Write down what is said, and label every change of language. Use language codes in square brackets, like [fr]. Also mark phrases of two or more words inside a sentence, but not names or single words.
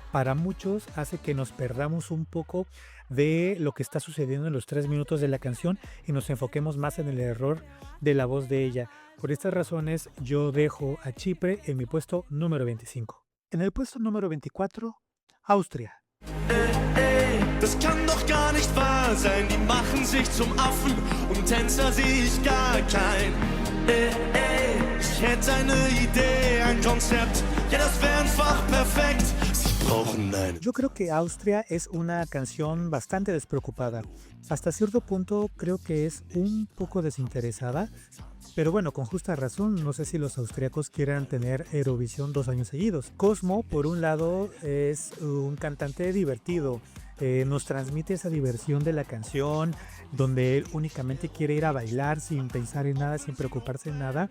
[es] Para muchos hace que nos perdamos un poco de lo que está sucediendo en los 3 minutos de la canción y nos enfoquemos más en el error de la voz de ella. Por estas razones yo dejo a Chipre en mi puesto número 25. En el puesto número 24, Austria. [de] Das kann doch gar nicht wahr sein, die machen sich zum Affen und Tänzer sehe ich gar kein. Ich hätte eine Idee, ein Konzept, ja das wäre einfach perfekt. Sie brauchen einen. [es] Yo creo que Austria es una canción bastante despreocupada. Hasta cierto punto creo que es un poco desinteresada, pero bueno, con justa razón, no sé si los austriacos quieran tener Eurovisión 2 años seguidos. Cosmo, por un lado, es un cantante divertido, nos transmite esa diversión de la canción, donde él únicamente quiere ir a bailar sin pensar en nada, sin preocuparse en nada.